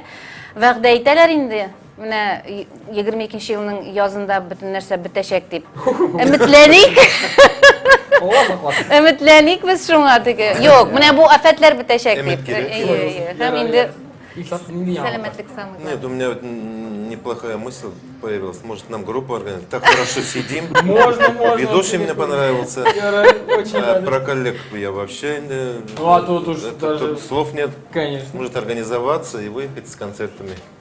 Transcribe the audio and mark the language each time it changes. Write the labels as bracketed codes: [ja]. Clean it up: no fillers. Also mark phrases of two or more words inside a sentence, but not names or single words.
[tt] Вәгъдә итәләр инде. Менә 22-нче елның язында бөтен нәрсә бетәчәк дип. Өметләник. Өметләник без шуңа теге. Юк, менә бу афәтләр бетәчәк дип. Һәм инде сәламәтлек самый. [ru] Нет, у меня вот неплохая мысль появилась. Может, нам группу организовать? Так хорошо сидим. Можно. Ведущий мне понравился. Про коллег я вообще... Тут слов нет. Конечно. Может организоваться и выехать с концертами.